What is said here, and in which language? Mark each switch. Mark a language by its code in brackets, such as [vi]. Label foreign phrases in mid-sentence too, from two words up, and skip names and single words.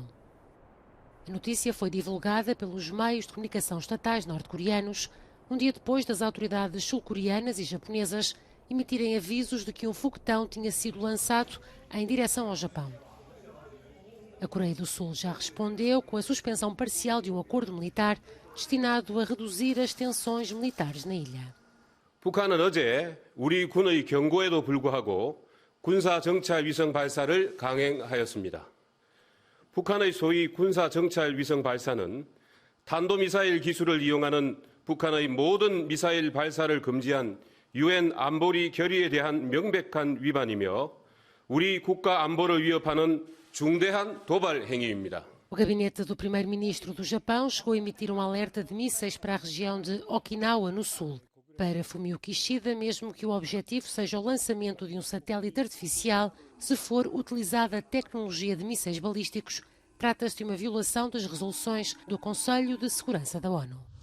[pt] A notícia foi divulgada pelos meios de comunicação estatais norte-coreanos, um dia depois das autoridades sul-coreanas e japonesas emitirem avisos de que um foguetão tinha sido lançado em direção ao Japão. A Coreia do Sul já respondeu com a suspensão parcial de um acordo militar destinado a reduzir as tensões militares na ilha. [ko] 북한은 어제 우리 군의 경고에도 불구하고 군사 정찰 위성 발사를 강행하였습니다. 북한의 소위 군사 정찰 위성 발사는 탄도미사일 기술을 이용하는 북한의 모든 미사일 발사를 금지한 유엔 안보리 결의에 대한 명백한 위반이며 우리 국가 안보를 위협하는 중대한 도발 행위입니다. [pt] O gabinete do primeiro-ministro do Japão chegou a emitir um alerta de mísseis para a região de Okinawa, no sul. Para Fumio Kishida, mesmo que o objetivo seja o lançamento de um satélite artificial, se for utilizada a tecnologia de mísseis balísticos, trata-se de uma violação das resoluções do Conselho de Segurança da ONU.